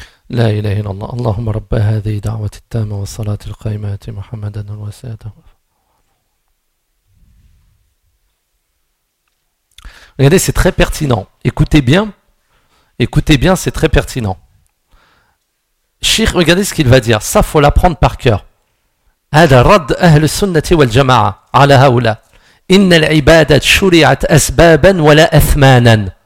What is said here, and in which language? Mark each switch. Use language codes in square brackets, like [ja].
[ar] لا إله إلا الله اللهم رب هذه دعوة التامة والصلاة القائمة محمدا وسيده. [fr] Regardez, c'est très pertinent. Écoutez bien, c'est très pertinent. Cheikh, regardez ce qu'il va dire. Ça, faut l'apprendre par cœur. [ar] هذا رد أهل السنة والجماعة على هؤلاء. إن العبادة شرعت أسبابا ولا أثمانا.